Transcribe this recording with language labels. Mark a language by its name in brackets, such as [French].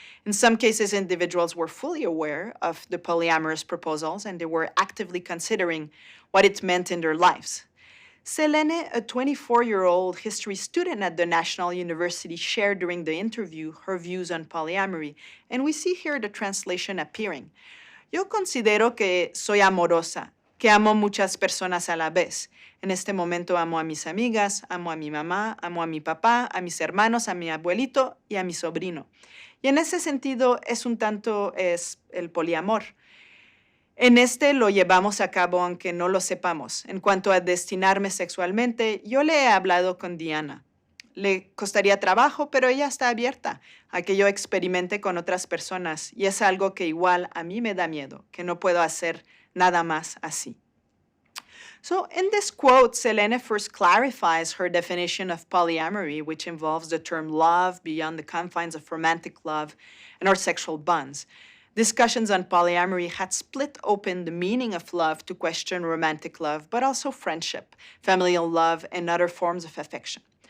[English] In some cases, individuals were fully aware of the polyamorous proposals and they were actively considering what it meant in their lives. Selene, a 24-year-old history student at the National University, shared during the interview her views on polyamory, and we see here the translation appearing. [Spanish] Yo considero que soy amorosa, que amo muchas personas a la vez. En este momento amo a mis amigas, amo a mi mamá, amo a mi papá, a mis hermanos, a mi abuelito y a mi sobrino. Y en ese sentido es un tanto el poliamor. En este lo llevamos a cabo aunque no lo sepamos. En cuanto a destinarme sexualmente, yo le he hablado con Diana. Le costaría trabajo, pero ella está abierta a que yo experimente con otras personas y es algo que igual a mí me da miedo, que no puedo hacer nada más así. [English] So in this quote, Selene first clarifies her definition of polyamory, which involves the term love beyond the confines of romantic love and our sexual bonds. Discussions on polyamory had split open the meaning of love to question romantic love, but also friendship, familial love, and other forms of affection.